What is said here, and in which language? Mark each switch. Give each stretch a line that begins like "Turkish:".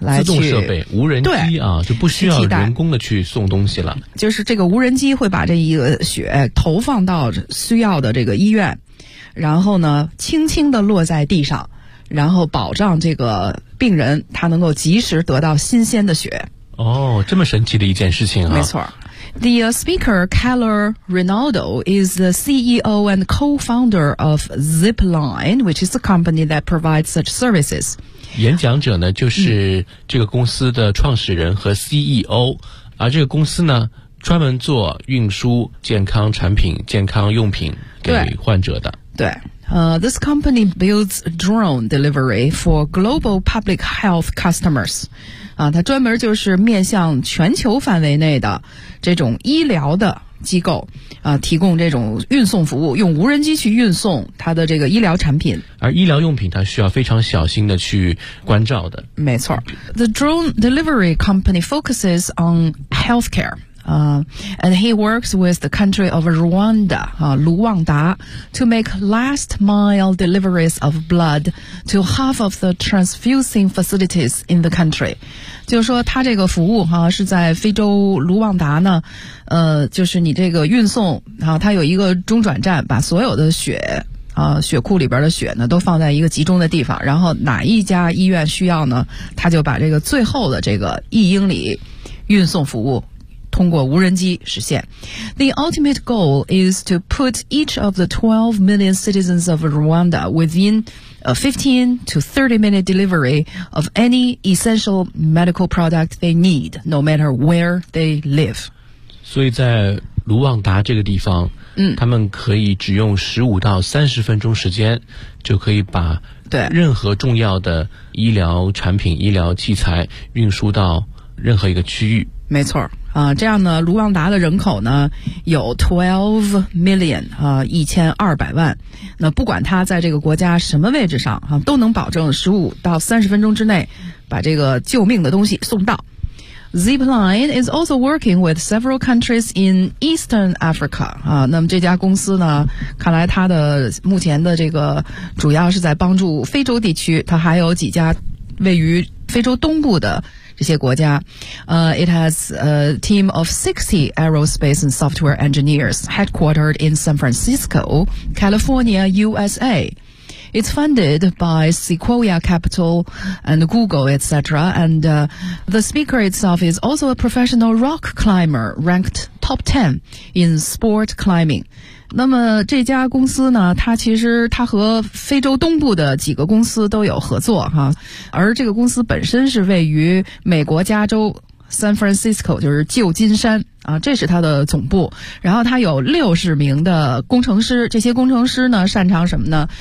Chinese: 自动设备无人机啊，就不需要人工的去送东西了，就是这个无人机会把这一个血投放到需要的这个医院，然后呢轻轻地落在地上，然后保障这个病人他能够及时得到新鲜的血。哦，这么神奇的一件事情啊。没错。
English: The speaker Keller Rinaldo is the CEO and co-founder of Zipline, which is the company that provides such services.
Chinese: 演讲者呢就是这个公司的创始人和 CEO、而这个公司呢专门做运输健康产品、健康用品给患者的。对，
English: this company builds drone delivery for global public health customers.
Chinese: 它专门就是面向全球范围内的这种医疗的机构，提供这种运送服务，用无人机去运送它的这个医疗产品。而医疗用品它需要非常小心的去关照的。没错。
English: The drone delivery company focuses on healthcare. And he works with the country of Rwanda, 卢旺达 to make last mile deliveries of blood to half of the transfusing facilities in the country.
Chinese: 就是说他这个服务是在非洲卢旺达呢，就是你这个运送，他有一个中转站，把所有的血血库里边的血呢都放在一个集中的地方，然后哪一家医院需要呢，他就把这个最后的这个1英里运送服务通过无人机实现。
English: The ultimate goal is to put each of the 12 million citizens of Rwanda within a 15 to 30 minute delivery of any essential medical product they need, no matter where they live.
Chinese: 所以在卢旺达这个地方，他们可以只用15到30分钟时间，就可以把任何重要的医疗产品、医疗器材运输到任何一个区域。没错。这样呢卢旺达的人口呢有
English: 12 million,
Chinese: 1200万，那不管他在这个国家什么位置上都能保证15到30分钟之内把这个救命的东西送到。
English: Zipline is also working with several countries in Eastern Africa.
Chinese: 那么这家公司呢，看来它的目前的这个主要是在帮助非洲地区，它还有几家位于非洲东部的这些国家。
English: It has a team of 60 aerospace and software engineers headquartered in San Francisco, California, USA. It's funded by Sequoia Capital and Google, etc. And the speaker itself is also a professional rock climber, ranked top 10 in sport climbing.
Chinese: 那么这家公司呢，它其实它和非洲东部的几个公司都有合作哈，而这个公司本身是位于美国加州San Francisco 就是旧金山啊，这是它的总部。然后它有60名的工程师，这些工程师呢擅长什么呢？